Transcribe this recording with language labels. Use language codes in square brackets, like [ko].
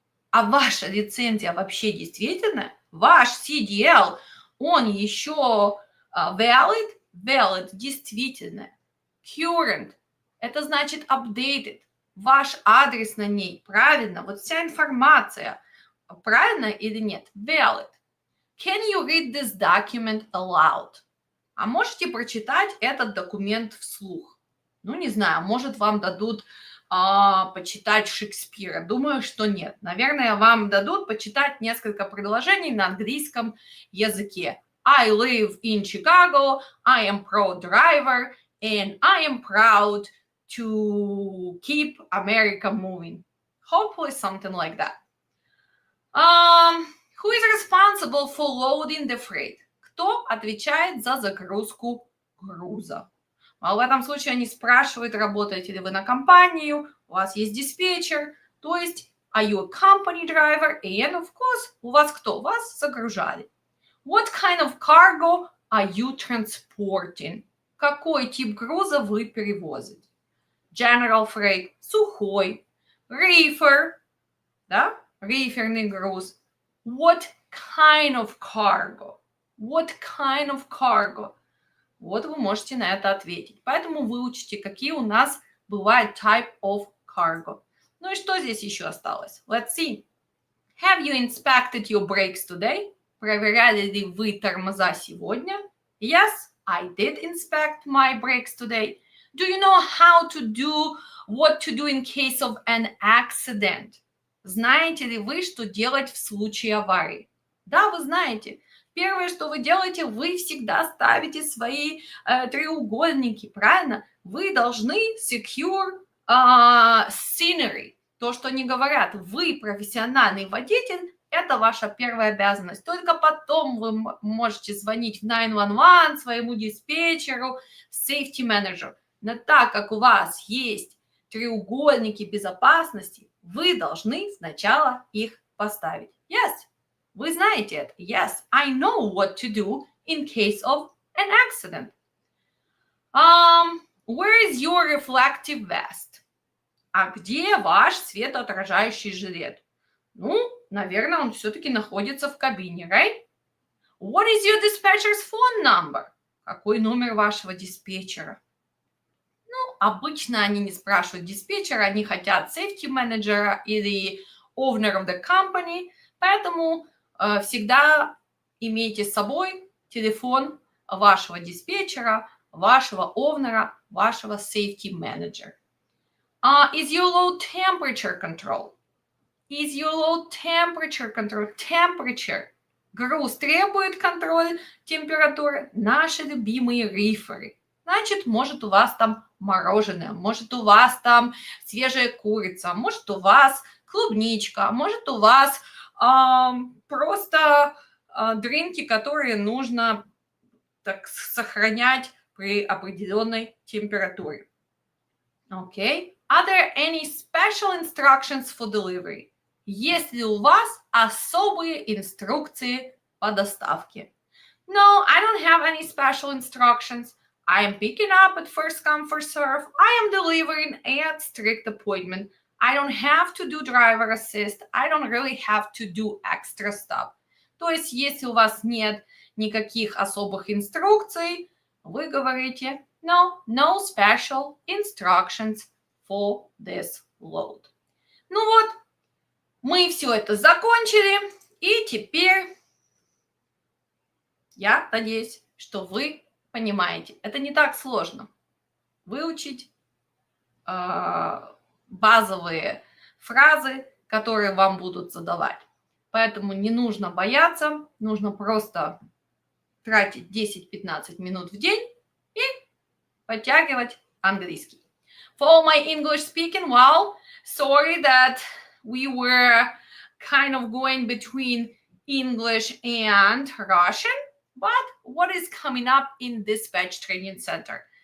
[ru] А ваша лицензия вообще действительно? Ваш CDL, он еще valid? Valid, действительно. Current, это значит updated. Ваш адрес на ней, правильно? Вот вся информация, правильно или нет? [en] Valid. Can you read this document aloud? [ru] А можете прочитать этот документ вслух? Ну, не знаю, может, вам дадут почитать Шекспира. Думаю, что нет. Наверное, вам дадут почитать несколько предложений на английском языке. [en] I live in Chicago, I am proud driver, and I am proud to keep America moving. Hopefully something like that. Who is responsible for loading the freight? [ru] Кто отвечает за загрузку груза? А в этом случае они спрашивают, работаете ли вы на компанию, у вас есть диспетчер, то есть [en] are you a company driver? And of course, [ru] у вас кто? Вас загружали. [en] What kind of cargo are you transporting? [ru] Какой тип груза вы перевозите? General freight, сухой, reefer, да, риферный груз. [en] What kind of cargo? What kind of cargo? [ru] Вот вы можете на это ответить. Поэтому выучите, какие у нас бывают type of cargo. Ну и что здесь еще осталось? [en] Let's see. Have you inspected your brakes today? [ru] Проверяли ли вы тормоза сегодня? [en] Yes, I did inspect my brakes today. Do you know what to do in case of an accident? [ru] Знаете ли вы, что делать в случае аварии? Да, вы знаете. Первое, что вы делаете, вы всегда ставите свои треугольники, правильно? Вы должны [en] secure scenery. [ru] То, что они говорят, вы профессиональный водитель, это ваша первая обязанность. Только потом вы можете звонить в 911 своему диспетчеру, safety manager. Но так как у вас есть треугольники безопасности, вы должны сначала их поставить. Yes, вы знаете это. [en] Yes, I know what to do in case of an accident. Where is your reflective vest? [ru] А где ваш светоотражающий жилет? Ну, наверное, он все-таки находится в кабине, right? [en] What is your dispatcher's phone number? [ru] Какой номер вашего диспетчера? Ну, обычно они не спрашивают диспетчера, они хотят safety manager или [en] owner of the company, [ru] поэтому всегда имейте с собой телефон вашего диспетчера, вашего овнера, вашего safety manager. [en] Is your load temperature control? Is your load temperature control? Temperature. [ru] Груз требует контроля температуры. Наши любимые риферы. Значит, может у вас там мороженое, может у вас там свежая курица, может у вас клубничка, может у вас просто дринки, которые нужно так сохранять при определенной температуре. [en] Okay. Are there any special instructions for delivery? [ru] Есть ли у вас особые инструкции по доставке? [en] No, I don't have any special instructions. I am picking up at first come, first serve. I am delivering at strict appointment. I don't have to do driver assist. I don't really have to do extra stuff. [ru] То есть, если у вас нет никаких особых инструкций, вы говорите [en] no special instructions for this load. [ru] Ну вот, мы все это закончили, и теперь я надеюсь, что вы понимаете. Это не так сложно. Выучить базовые фразы, которые вам будут задавать. Поэтому не нужно бояться, нужно просто тратить 10-15 минут в день и подтягивать английский. [en] For all my English speaking, well, sorry that we were kind of going between English and Russian, but what is coming up in Dispatch Training Center?